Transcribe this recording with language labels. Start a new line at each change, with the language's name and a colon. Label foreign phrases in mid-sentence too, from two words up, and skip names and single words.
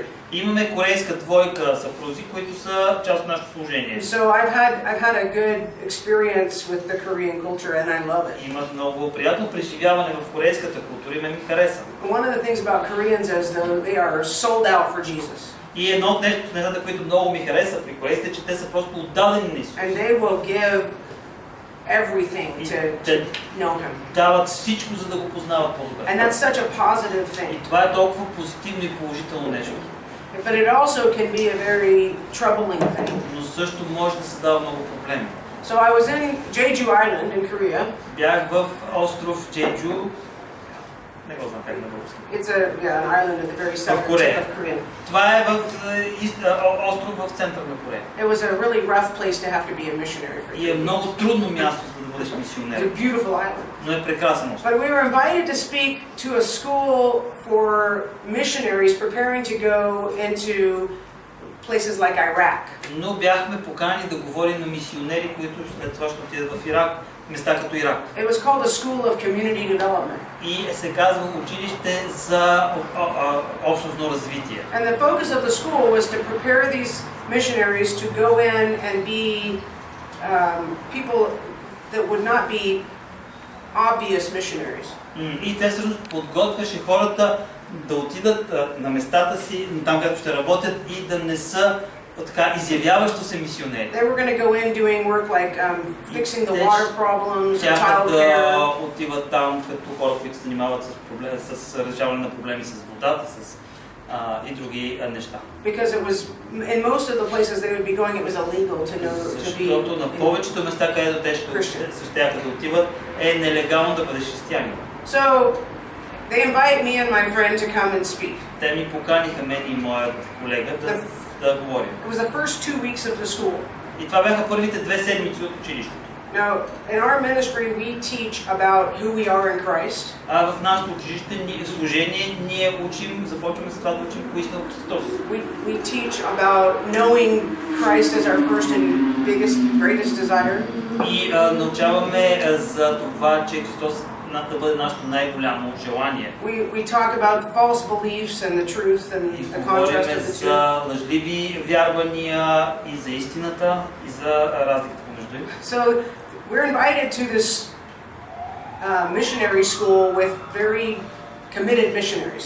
Bulgarian: Имаме корейска двойка съпрузи, които са част от нашето служение.
English: So I've had a good experience with the Korean culture and I love it.
Bulgarian: Имат много приятно преживяване в корейската култура и ме ми хареса.
English: One of the things about Koreans is though they are sold out for Jesus.
Bulgarian: И едно от нещата, които много ми хареса при корейците, че те са просто отдадени на Исус.
English: And they will give everything to know him.
Bulgarian: Дават всичко, за да го познават по-добре.
English: And that's such a positive thing.
Bulgarian: И това е толкова позитивно и положително нещо.
English: But it also can be a very troubling thing.
Bulgarian: Но също може да създава много проблеми.
English: So I was in Jeju Island in Korea.
Bulgarian: Бях в остров Джеджу. Не го знам как на български.
English: It's an island at the very southern tip of Korea.
Bulgarian: Това е остров в центъра на Корея.
English: It was a really rough place to have to be a missionary for.
Bulgarian: И е много трудно място за да бъдеш мисионер.
English: It's a beautiful island.
Bulgarian: Но е прекрасен остров.
English: But we were invited to speak to a school for missionaries preparing to go into places like Iraq.
Bulgarian: Но бяхме поканени да говорим на мисионери, които след това ще отидат в Ирак, места като Ирак.
English: It was called a School of Community Development.
Bulgarian: И се казва училище за общностно развитие.
English: And the focus of the school was to prepare these missionaries to go in and be people that would not be obvious missionaries.
Bulgarian: И те се подготвяше хората да отидат на местата си, там където ще работят и да не са така изявяващо се мисионери.
English: They were going to go in doing work like fixing the water problems, child care.
Bulgarian: Да отиват там като хора, които се занимават с разрешаване на проблеми с водата, и други неща.
English: Because it was in most of the places they would be going, it was illegal to know to be.
Bulgarian: Защото на повечето места, където те ще да отиват, е нелегално да бъдеш християнин.
English: So They invite me and my friend to come and speak.
Bulgarian: Те ми поканиха мен и моят колега да говорим.
English: It was the first 2 weeks of the school.
Bulgarian: И това бяха първите 2 седмици от училището.
English: Now, in our ministry, we teach about who we are in Christ.
Bulgarian: В нашето училище служение ние започваме с това да учим кои сме в Христос.
English: We teach about knowing Christ as our first and greatest desire.
Bulgarian: И научаваме за това, че Христос да бъде нашето най-голямо желание.
English: We talk about false beliefs and the truth and the contrast of the two.
Bulgarian: За лъжливи вярвания и за истината и за разликата помежду им.
English: So we're invited to this missionary school with very committed missionaries.